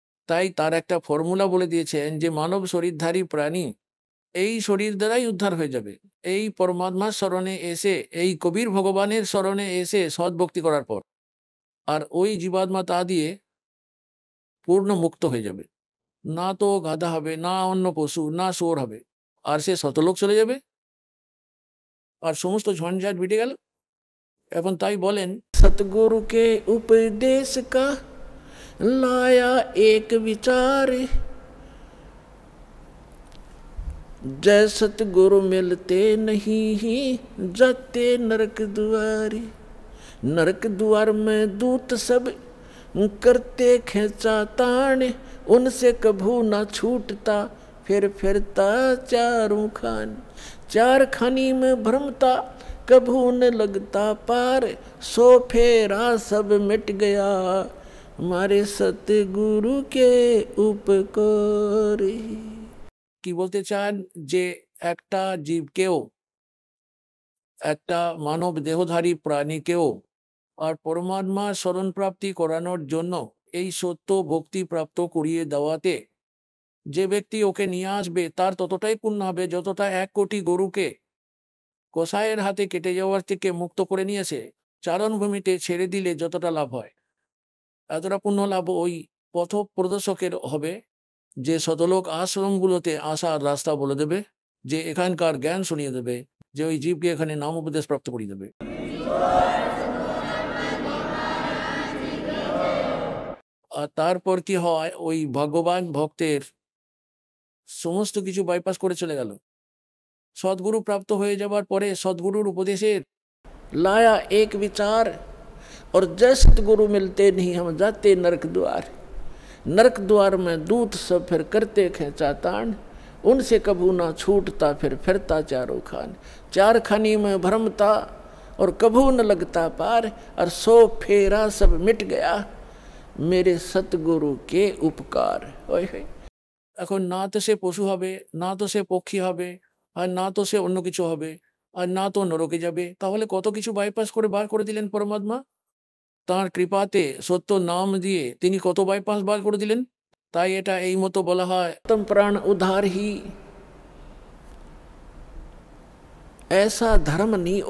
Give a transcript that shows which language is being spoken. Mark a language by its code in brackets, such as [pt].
[bn] তাই তার একটা ফর্মুলা বলে দিয়েছেন যে মানব শরীরধারী প্রাণী এই শরীর দ্বারাই উদ্ধার হয়ে যাবে, এই পরমাত্মার স্মরণে এসে, এই কবির ভগবানের স্মরণে এসে সদ্ভক্তি করার পর, আর ওই জীবাত্মা তা দিয়ে পূর্ণ মুক্ত হয়ে যাবে। না তো গাধা হবে, না অন্য পশু, না শুয়োর হবে, আর সে শতলোক চলে যাবে, আর সমস্ত ঝঞ্ঝাট মিটে গেল। এখন তাই বলেন, [hi] সতগুরু কে উপদেশ কা लाया एक विचार, जय सतगुरु मिलते नहीं ही जाते नरक द्वारे, नरक द्वार में दूत सब करते खेचा ताण, उनसे कभू ना छूटता फिर फिरता चारों खान, चार खानी में भ्रमता कभू न लगता पार, सो फेरा सब मिट गया हमारे सतगुरु के উপকারে। [bn] কি বলতে চান? যে একটা জীবকেও, একটা মানব দেহধারী প্রাণীকেও আর পরমাত্মা স্মরণ প্রাপ্তি করানোর জন্য এই সত্য ভক্তি প্রাপ্ত করিয়ে দেওয়াতে যে ব্যক্তি ওকে নিয়ে আসবে, তার ততটাই পুণ্য হবে যতটা 1 কোটি গরুকে কসাইয়ের হাতে কেটে যাওয়ার থেকে মুক্ত করে নিয়েছে চারণভূমিতে ছেড়ে দিলে যতটা লাভ হয়, এতটা পুণ্য লাভ ওই পথ প্রদর্শকের হবে, যে শতলোক আশ্রমগুলোতে আসার রাস্তা বলে দেবে, যে এখানকার জ্ঞান শুনিয়ে দেবে, যে ওই জীবকে এখানে নাম উপদেশ প্রাপ্ত করিয়ে দেবে। আর তারপর কি হয়, ওই ভগবান ভক্তের সমস্ত কিছু বাইপাস করে চলে গেল। সদ্গুরু প্রাপ্ত হয়ে যাবার পরে সদ্গুরুর উপদেশের [hi] लाया एक विचार, और जय सतगुरु मिलते नहीं हम जाते नरक द्वार, नरक द्वार में दूत सब फिर करते खेचा ताण, उनसे कभू ना छूटता फिर फिरता चारों खान, चार खानी में भ्रमता और कभू न लगता पार, और सो फेरा सब मिट गया मेरे सतगुरु के उपकार। [bn] এখন না তো সে পশু হবে, না তো সে পক্ষী হবে, আর না তো সে অন্য কিছু হবে, আর না তো নরকে যাবে, তাহলে কত কিছু বাইপাস করে বার করে দিলেন পরমাত্মা। তাঁর কৃপাতে সত্য নাম দিয়ে তিনি কত বাইপাস বার করে দিলেন। তাই এটা এই মতো বলা হয়, [hi] তম প্রাণ উদ্ধার হি ऐसा धर्म नहीं।